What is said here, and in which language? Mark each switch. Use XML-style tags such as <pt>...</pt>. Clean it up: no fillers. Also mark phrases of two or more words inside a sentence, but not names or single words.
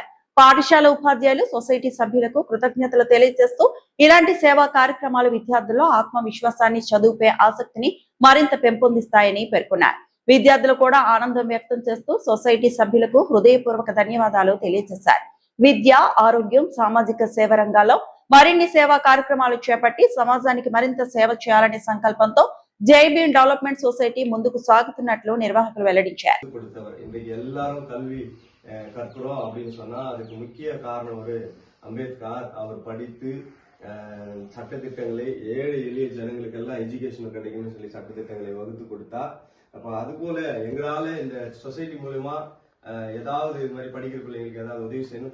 <te>పాఠశాల ఉపాధ్యాయులు, సొసైటీ సభ్యులకు కృతజ్ఞతలు తెలియజేస్తూ ఇలాంటి సేవా కార్యక్రమాలు విద్యార్థుల్లో ఆత్మవిశ్వాసాన్ని, చదువుపై ఆసక్తిని మరింత పెంపొందిస్తాయని పేర్కొన్నారు. విద్యార్థులు కూడా ఆనందం వ్యక్తం చేస్తూ సొసైటీ సభ్యులకు హృదయపూర్వక ధన్యవాదాలు తెలియజేశారు. విద్య, ఆరోగ్యం, సామాజిక సేవ రంగాల్లో మరిన్ని సేవా కార్యక్రమాలు చేపట్టి సమాజానికి మరింత సేవ చేయాలనే సంకల్పంతో జై భీమ్ டெவலப்மெண்ட் சொசைட்டி ముందుకు సాగుతున్నట్లు నిర్వాహకులు వెల్లడించారు.</te> <ta>இன்றைக்கு எல்லாரும் கல்வி கற்கிறோம் அப்படின்னு சொன்னா அதுக்கு முக்கிய காரணம் ஒரு அம்பேத்கர். அவர் படித்து சட்டத்திட்டங்களை ஏழை எளிய ஜனங்களுக்கு எல்லாம் எஜுகேஷன் கிடைக்கும்னு சொல்லி சட்டத்திட்டங்களை வகுத்து கொடுத்தா. அப்ப அது போல எங்களால இந்த சொசைட்டி மூலமா ஏதாவது இது மாதிரி படிக்கிற பிள்ளைங்களுக்கு ஏதாவது உதவி செய்யணும்.</ta>